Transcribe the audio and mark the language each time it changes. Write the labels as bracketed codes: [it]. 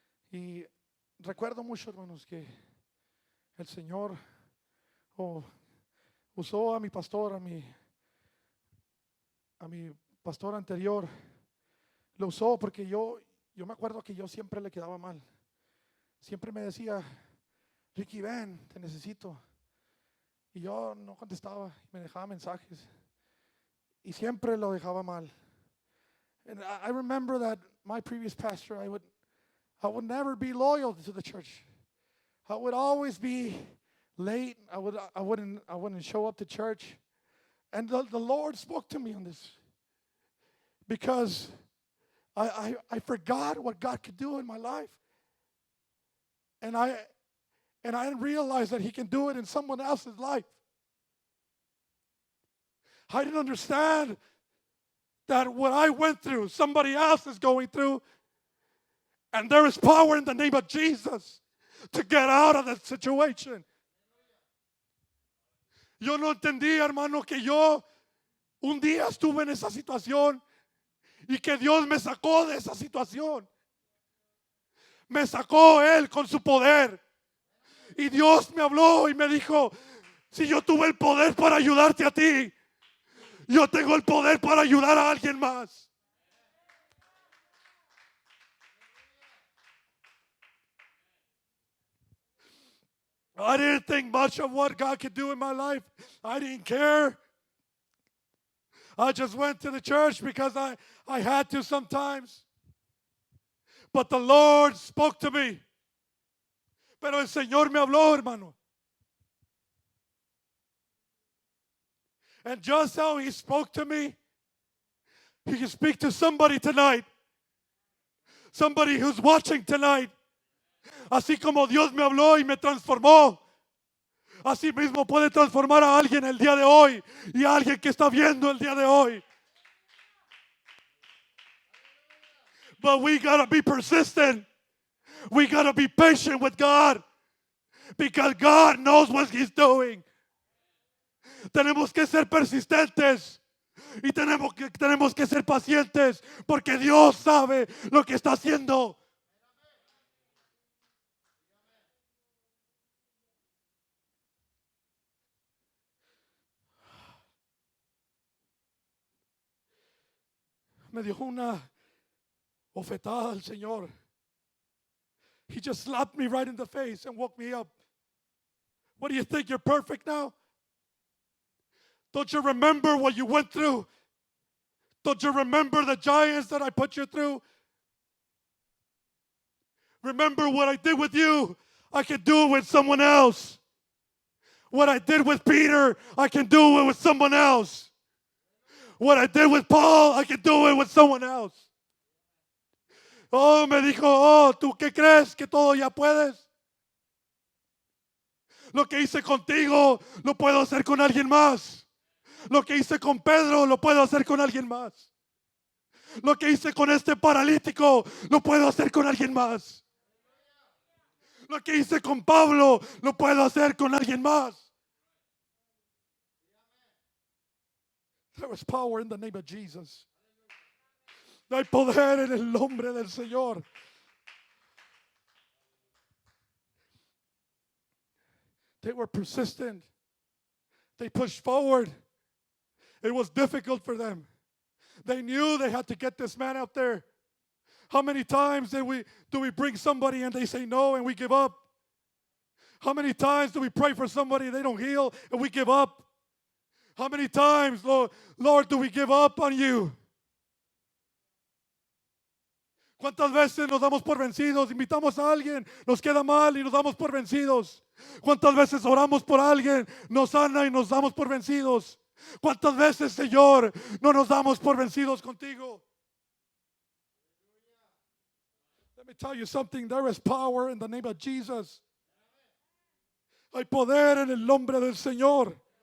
[es] Y recuerdo mucho, hermanos, que el Señor usó a mi pastor, a mi pastor anterior. Lo usó porque yo me acuerdo que yo siempre le quedaba mal. Siempre me decía, Ricky, ven, te necesito. Y yo no contestaba, me dejaba mensajes. Y siempre lo dejaba mal. [en] And I remember that my previous pastor, I would never be loyal to the church. I would always be late. I wouldn't show up to church. And the Lord spoke to me on this. Because I forgot what God could do in my life. And I didn't realize that He can do it in someone else's life. I didn't understand that what I went through, somebody else is going through. And there is power in the name of Jesus to get out of that situation. [es] Yo no entendía, hermano, que yo un día estuve en esa situación y que Dios me sacó de esa situación. Me sacó Él con su poder. Y Dios me habló y me dijo, si yo tuve el poder para ayudarte a ti, yo tengo el poder para ayudar a alguien más. [en] I didn't think much of what God could do in my life. I didn't care. I just went to the church because I had to sometimes. But the Lord spoke to me. [es] Pero el Señor me habló, hermano. [en] And just how He spoke to me, He can speak to somebody tonight. Somebody who's watching tonight. [es] Así como Dios me habló y me transformó, así mismo puede transformar a alguien el día de hoy y a alguien que está viendo el día de hoy. [en] But we gotta be persistent. We gotta be patient with God because God knows what He's doing. [es] Tenemos que ser persistentes y tenemos que ser pacientes porque Dios sabe lo que está haciendo. Me dio una bofetada el Señor. [en] He just slapped me right in the face and woke me up. What do you think? You're perfect now? Don't you remember what you went through? Don't you remember the giants that I put you through? Remember what I did with you? I can do it with someone else. What I did with Peter, I can do it with someone else. What I did with Paul, I can do it with someone else. [es] Oh, me dijo, oh, ¿tú qué crees que todo ya puedes? Lo que hice contigo, lo puedo hacer con alguien más. Lo que hice con Pedro, lo puedo hacer con alguien más. Lo que hice con este paralítico, lo puedo hacer con alguien más. Lo que hice con Pablo, lo puedo hacer con alguien más. [en] There is power in the name of Jesus. [es] Hay poder en el nombre del Señor. [en] They were persistent. They pushed forward. It was difficult for them. They knew they had to get this man out there. How many times do we bring somebody and they say no and we give up? How many times do we pray for somebody and they don't heal and we give up? How many times, Lord, do we give up on you? [es] ¿Cuántas veces nos damos por vencidos? Invitamos a alguien, nos queda mal y nos damos por vencidos. ¿Cuántas veces oramos por alguien, nos sana y nos damos por vencidos? ¿Cuántas veces, Señor, no nos damos por vencidos contigo? [en] Let me tell you something. There is power in the name of Jesus. [es] Hay poder en el nombre del Señor.